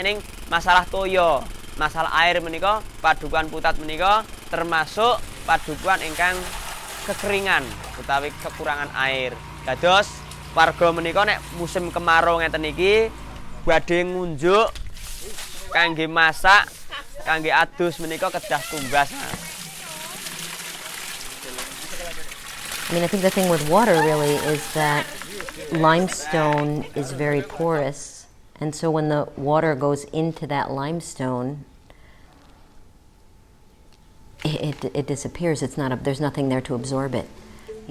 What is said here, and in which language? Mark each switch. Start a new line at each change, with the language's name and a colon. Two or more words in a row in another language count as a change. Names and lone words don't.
Javanese: Ning masalah toya, masalah air menika Padukan Putat menika termasuk padukuan ingkang kekeringan utawi
Indonesian: kekurangan air.
Javanese: Dados warga menika nek musim kemarau ngeten iki badhe ngunjuk kangge masak, kangge adus menika kedah tumbas.
English: I mean, I think the thing with water really is that limestone is very porous, and so when the water goes into that limestone, it disappears. It's not there's nothing there to absorb it.